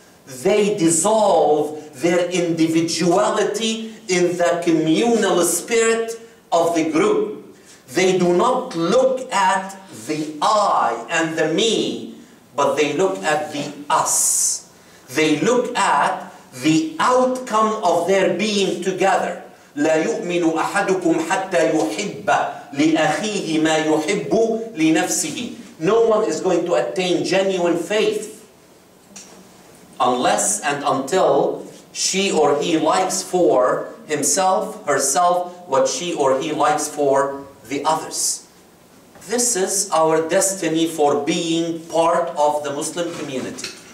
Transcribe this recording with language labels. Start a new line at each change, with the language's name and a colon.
English: They dissolve their individuality in the communal spirit of the group. They do not look at the I and the me, but they look at the us. They look at the outcome of their being together.
Arabic: لا يؤمن أحدكم حتى يحب لأخيه ما يحب لنفسه.
English: No one is going to attain genuine faith unless and until she or he likes for himself, herself, what she or he likes for the others. This is our destiny for being part of the Muslim community.